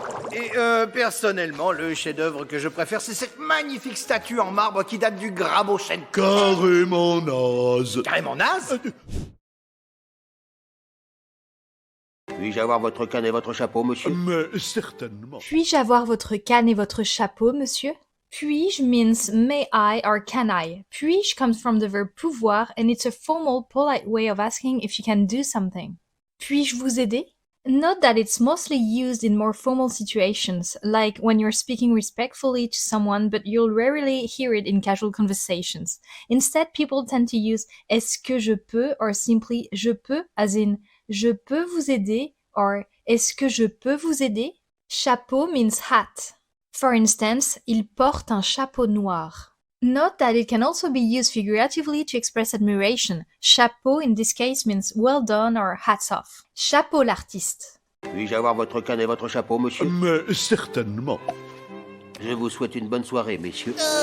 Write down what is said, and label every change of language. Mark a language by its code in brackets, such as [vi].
[fr] Et personnellement, le chef-d'œuvre que je préfère, c'est cette magnifique statue en marbre qui date du Grabochenko. Carrément naze. Carrément naze. Puis-je avoir votre canne et votre chapeau, monsieur? Mais certainement. Puis-je avoir votre canne et votre chapeau, monsieur? [en] Puis-je means may I or can I. Puis-je comes from the verb pouvoir and it's a formal, polite way of asking if you can do something. [fr] Puis-je vous aider? [en] Note that it's mostly used in more formal situations, like when you're speaking respectfully to someone, but you'll rarely hear it in casual conversations. Instead, people tend to use [fr] est-ce que je peux [en] or simply je peux, as in [fr] je peux vous aider [en] or [fr] est-ce que je peux vous aider? [en] Chapeau means hat. For instance, [fr] il porte un chapeau noir. [en] Note that it can also be used figuratively to express admiration. Chapeau in this case means well done or hats off. [fr] Chapeau l'artiste. Puis-je avoir votre canne et votre chapeau, monsieur? Mais certainement. Je vous souhaite une bonne soirée, messieurs.